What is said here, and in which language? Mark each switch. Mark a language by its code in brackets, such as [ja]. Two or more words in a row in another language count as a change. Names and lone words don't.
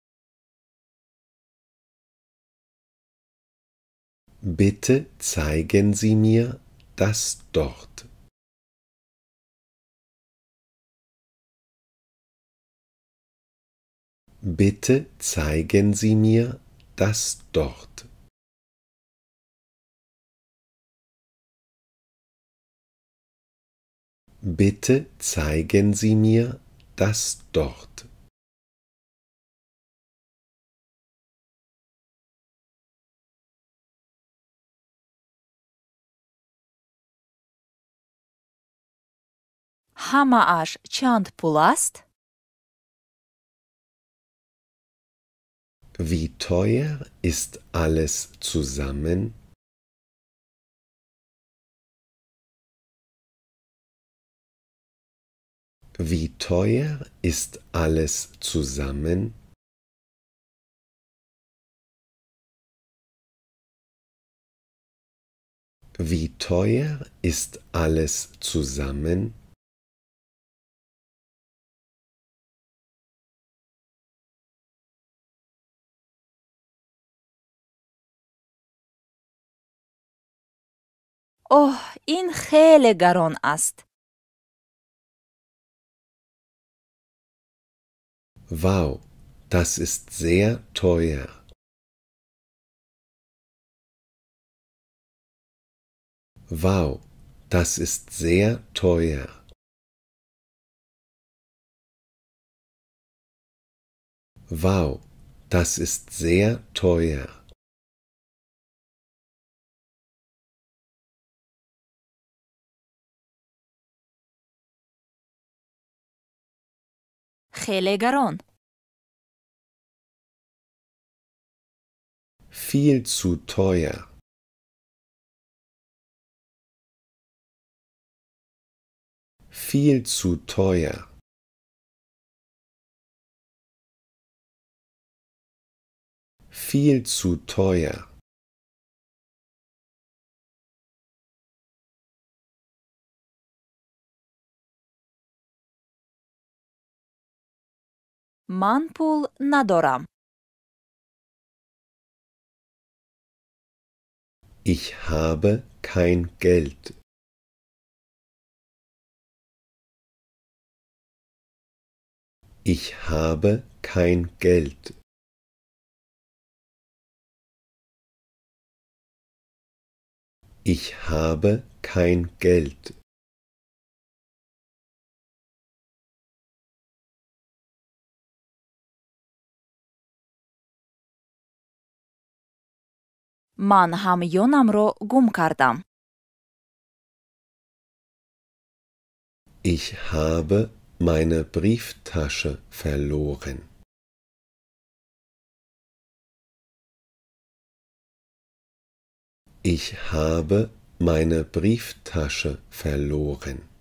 [de] Bitte zeigen Sie mir das dort. Bitte zeigen Sie mir das dort. Bitte zeigen Sie mir das dort. [fa] همه‌اش چند پول است؟ [de] Wie teuer ist alles zusammen? Wie teuer ist alles zusammen? Wie teuer ist alles zusammen? [fa] اوه، این خیلی گران است. [de] Wow, das ist sehr teuer. Wow, das ist sehr teuer. Wow, das ist sehr teuer. [fa] خیلی گران. [de] Viel zu teuer. Viel zu teuer. Viel zu teuer. [fa] من پول ندارم. [de] Ich habe kein Geld. Ich habe kein Geld. Ich habe kein Geld. [fa] من همیونم رو گم کردم. [de] Ich habe meine Brieftasche verloren. Ich habe meine Brieftasche verloren.